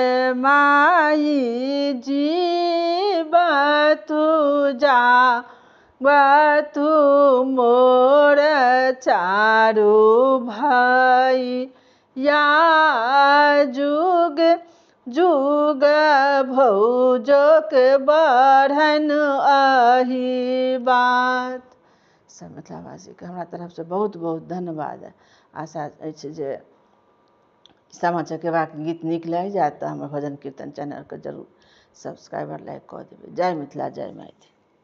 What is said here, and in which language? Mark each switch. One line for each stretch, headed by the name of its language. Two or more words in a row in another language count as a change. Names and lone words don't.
Maithili: माई जीव तुझा तू मोर चारू भाई या जुग जुग भौजोक बढ़न अही बात। सब मिथिलावासीके हमरा तरफसँ बहुत बहुत धन्यवाद। आशा अछि जे सामा चकेबाके गीत नीक लागि जायत तऽ हमर भजन कीर्तन चैनलके जरूर
English: subscribe like
Maithili: कऽ देबै। जय मिथिला जय मैथिली।